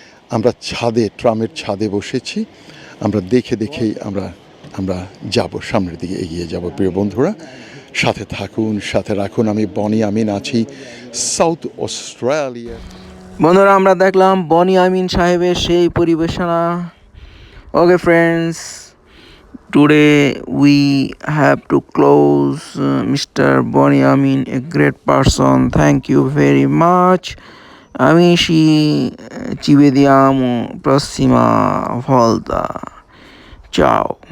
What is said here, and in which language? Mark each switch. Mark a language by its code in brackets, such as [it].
[bn] আমরা ছাদে, ট্রামের ছাদে বসেছি। আমরা দেখে দেখেই আমরা যাব, সামনের দিকে এগিয়ে যাব। প্রিয় বন্ধুরা, সাথে থাকুন, সাথে রাখুন। আমি বনি আমিন আছি সাউথ অস্ট্রেলিয়া। বন্ধুরা, আমরা দেখলাম বনি আমিন সাহেবের সেই পরিবেশনা। [en] Okay friends, today we have to close. Mr. Boni Amin, a great person. Thank you very much. [it] Amici ci vediamo prossima volta. Ciao.